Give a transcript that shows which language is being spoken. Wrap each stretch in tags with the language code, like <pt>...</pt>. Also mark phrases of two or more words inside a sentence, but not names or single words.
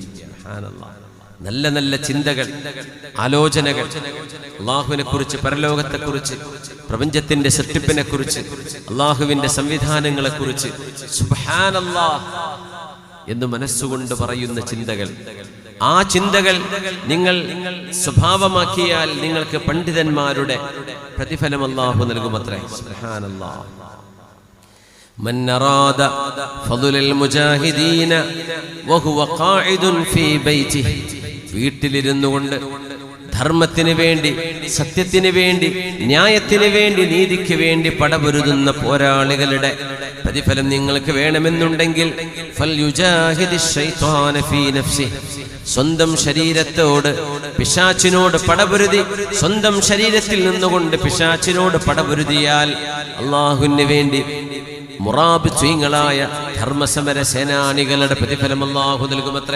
<ml>സുബ്ഹാനല്ലാഹ്, നല്ല നല്ല ചിന്തകൾ, ആലോചനകൾ, അള്ളാഹുവിനെ കുറിച്ച്, പരലോകത്തെ കുറിച്ച്, പ്രപഞ്ചത്തിന്റെ സൃഷ്ടിപ്പിനെ കുറിച്ച്, അള്ളാഹുവിന്റെ സംവിധാനങ്ങളെ കുറിച്ച് സുബ്ഹാനല്ലാഹ് എന്ന് മനസ്സുകൊണ്ട് പറയുന്ന ചിന്തകൾ. ആ ചിന്തകൾ നിങ്ങൾ സ്വഭാവമാക്കിയാൽ നിങ്ങൾക്ക് പണ്ഡിതന്മാരുടെ പ്രതിഫലം അള്ളാഹു നൽകുമത്രേ. സുബ്ഹാനല്ലാഹ്.</ml> <ar>من أراد فضل المجاهدين وهو قاعد في بيته,</ar> <ml>വീട്ടിലിരുന്നുകൊണ്ട് ധർമ്മത്തിന് വേണ്ടി, സത്യത്തിന് വേണ്ടി, ന്യായത്തിന് വേണ്ടി, നീതിക്ക് വേണ്ടി പടപൊരുതുന്ന പോരാളികളുടെ പ്രതിഫലം നിങ്ങൾക്ക് വേണമെന്നുണ്ടെങ്കിൽ</ml> <ar>فليجاهد الشيطان في نفسه,</ar> <ml>സ്വന്തം ശരീരത്തോട് പിശാചിനോട് പടപൊരുതി, സ്വന്തം ശരീരത്തിൽ നിന്നുകൊണ്ട് പിശാചിനോട് പടപൊരുതിയാൽ അള്ളാഹുവിന് വേണ്ടി മുറാബിത്വീങ്ങളായ ധർമ്മസമര സേനാനികളുടെ പ്രതിഫലം അള്ളാഹു നൽകുമത്രേ.</ml>